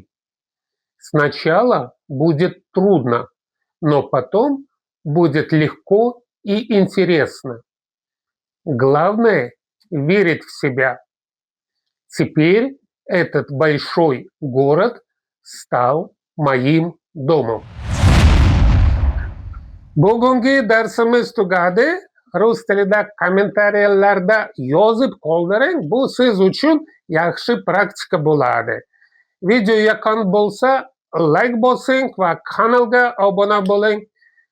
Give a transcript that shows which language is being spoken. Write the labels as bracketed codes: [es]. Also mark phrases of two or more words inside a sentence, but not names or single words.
[ru] Сначала будет трудно, но потом будет легко и интересно. Главное – верить в себя. Теперь этот большой город стал моим домом. [uz] Bugungi darsimiz tugadi. Rus tilida kommentariylarda yozib qoldiring. Bu siz uchun yaxshi praktika bo'ladi. Video yoqqan bo'lsa, like bosing va kanalga obuna bo'ling.